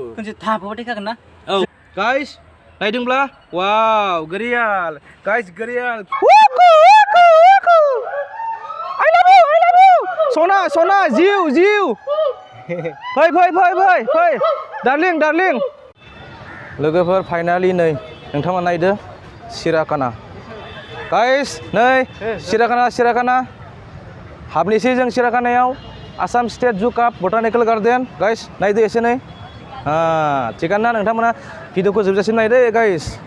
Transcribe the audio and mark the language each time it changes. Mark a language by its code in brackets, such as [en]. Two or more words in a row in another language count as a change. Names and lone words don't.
[brx] खनसे थाफाबाय थाखागोन ना औ गाइस नायदोंब्ला वाव घरियाल गाइस घरियाल [en] I love you [brx] सना सना जिउ जिउ फै फै फै फै फै डार्लिं डार्लिं लोगोफोर फाइनालि नै नोंथाङा नायदो सिराखाना गाइस नै सिराखाना हाबनोसै जों सिराखानायाव आसाम स्टेट जु काप बटानिकेल गार्डेन गाइस नायदो एसे नै थिगानो ना नोंथांमोना भिडिअखौ जोबजासिम नायदो गाइस